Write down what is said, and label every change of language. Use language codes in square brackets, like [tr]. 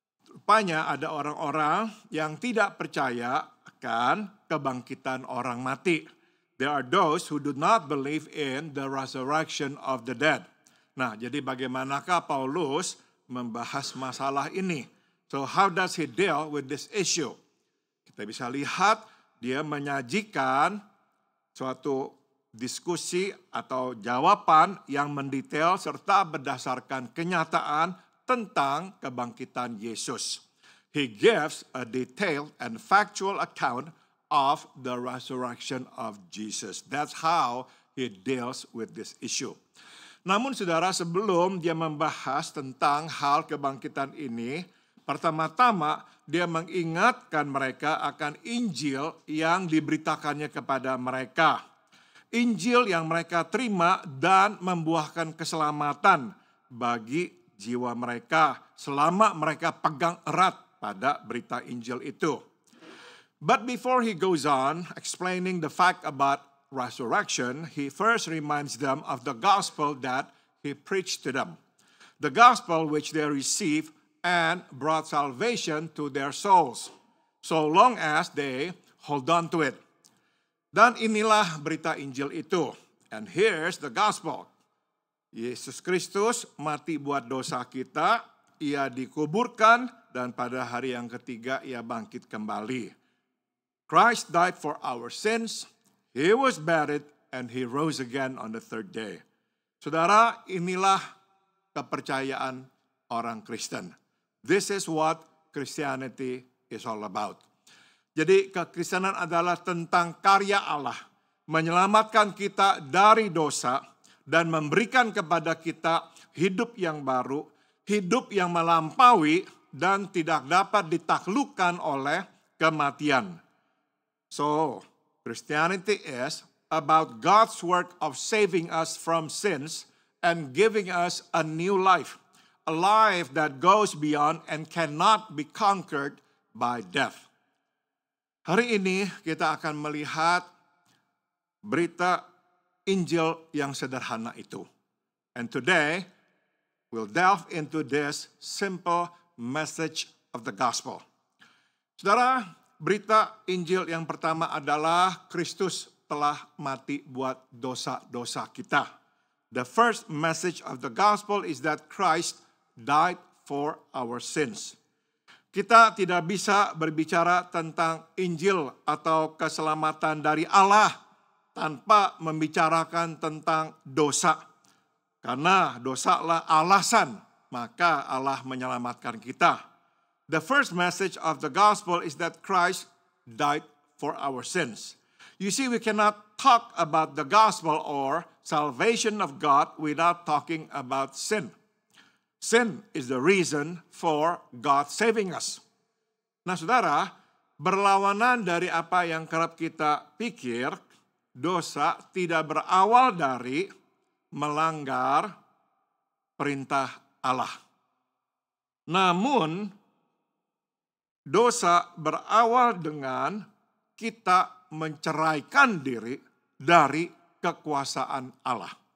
[id] Rupanya ada orang-orang yang tidak percaya akan kebangkitan orang mati. [en] There are those who do not believe in the resurrection of the dead. [id] Nah, jadi bagaimanakah Paulus membahas masalah ini? [en] So how does he deal with this issue? [id] Kita bisa lihat dia menyajikan suatu diskusi atau jawaban yang mendetail serta berdasarkan kenyataan tentang kebangkitan Yesus. [en] He gives a detailed and factual account of the resurrection of Jesus. That's how he deals with this issue. [id] Namun saudara, sebelum dia membahas tentang hal kebangkitan ini, pertama-tama dia mengingatkan mereka akan Injil yang diberitakannya kepada mereka. Injil yang mereka terima dan membuahkan keselamatan bagi jiwa mereka selama mereka pegang erat pada berita Injil itu. [en] But before he goes on explaining the fact about resurrection, he first reminds them of the gospel that he preached to them. The gospel which they received and brought salvation to their souls, so long as they hold on to it. [id] Dan inilah berita Injil itu. [en] And here's the gospel. [id] Yesus Kristus mati buat dosa kita, ia dikuburkan, dan pada hari yang ketiga ia bangkit kembali. [en] Christ died for our sins, he was buried, and he rose again on the third day. [id] Saudara, inilah kepercayaan orang Kristen. [en] This is what Christianity is all about. [id] Jadi kekristenan adalah tentang karya Allah, menyelamatkan kita dari dosa, dan memberikan kepada kita hidup yang baru, hidup yang melampaui dan tidak dapat ditaklukkan oleh kematian. [en] So, Christianity is about God's work of saving us from sins and giving us a new life, a life that goes beyond and cannot be conquered by death. [id] Hari ini kita akan melihat berita Injil yang sederhana itu. [en] And today, we'll delve into this simple message of the gospel. [id] Saudara, berita Injil yang pertama adalah Kristus telah mati buat dosa-dosa kita. [en] The first message of the gospel is that Christ died for our sins. [id] Kita tidak bisa berbicara tentang Injil atau keselamatan dari Allah tanpa membicarakan tentang dosa. Karena dosalah alasan, maka Allah menyelamatkan kita. [en] The first message of the gospel is that Christ died for our sins. You see, we cannot talk about the gospel or salvation of God without talking about sin. Sin is the reason for God saving us. [id] Nah, saudara, berlawanan dari apa yang kerap kita pikir, dosa tidak berawal dari melanggar perintah Allah. Namun, dosa berawal dengan kita menceraikan diri dari kekuasaan Allah.